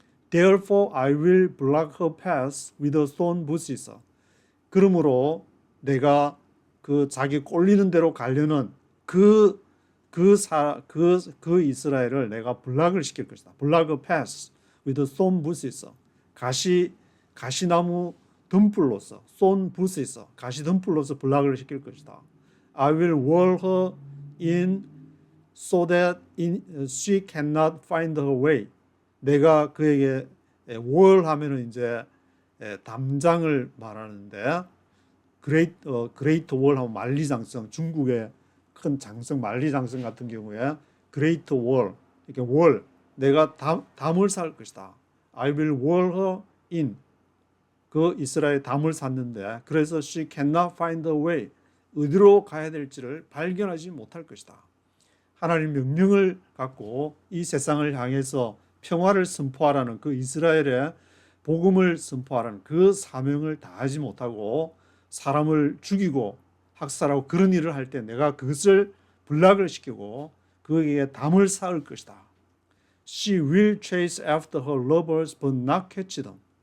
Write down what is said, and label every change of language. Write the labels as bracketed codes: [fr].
[en] Therefore I will block her path with a thorn bushes. [ko] 그러므로 내가 그 자기 꼴리는 대로 가려는 그 이스라엘을 내가 블락을 시킬 것이다. [en] block her path with a thorn bushes. [ko] 가시나무 덤불로서 [en] thorn bushes [ko] 가시 덤불로서 블락을 시킬 것이다. [en] I will wall her in so that she cannot find her way. [ko] 내가 그에게 wall 하면은 이제 담장을 말하는데 [en] great wall [ko] 하면 만리장성 중국의 큰 장성 만리장성 같은 경우에 great wall 이렇게 wall 내가 담을 살 것이다. [en] I will wall her in [ko] 그 이스라엘 담을 샀는데 그래서 [en] she cannot find her way [ko] 어디로 가야 될지를 발견하지 못할 것이다. 하나님 명령을 갖고 이 세상을 향해서 평화를 선포하라는 그 이스라엘의 복음을 선포하라는 그 사명을 다하지 못하고 사람을 죽이고 학살하고 그런 일을 할 때 내가 그것을 블락을 시키고 그에게 담을 쌓을 것이다. [en] She will chase after her lovers but not catch them.